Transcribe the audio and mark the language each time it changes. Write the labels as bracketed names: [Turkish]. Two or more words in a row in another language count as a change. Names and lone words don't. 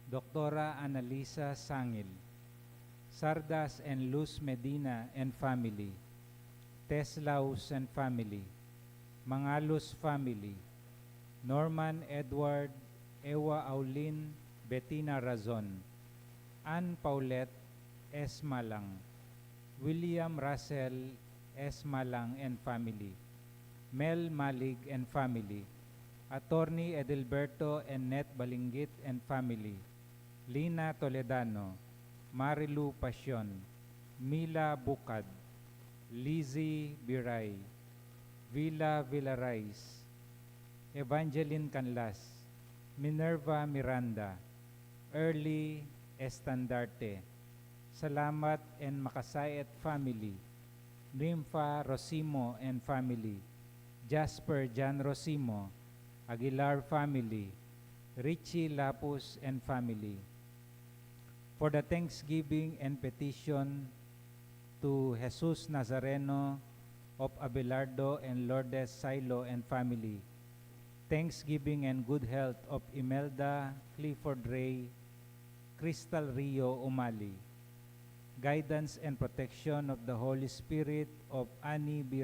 [English] Doctora Analisa Sangil, Sardas and Luz Medina and family, Teslaus and family, Mangalus family, Norman Edward Ewa Aulin Bettina Razon, Ann Paulette S. Malang, William Russell S. Malang and family, Mel Malig and family, Attorney Edelberto and Net Balinggit and family, Lina Toledano, Marilu Pasyon, Mila Bukad, Lizzie Biray, Villa Villarais, Evangeline Canlas, Minerva Miranda, Early Estandarte, Salamat and Makasayat family, Nympha Rosimo and family, Jasper Jan Rosimo, Aguilar family, Richie Lapus and family. For the thanksgiving and petition to Jesus Nazareno of Abelardo and Lourdes Silo and family, thanksgiving and good health of Imelda Clifford Ray, Crystal Rio Umali, guidance and protection of the Holy Spirit of Annie B.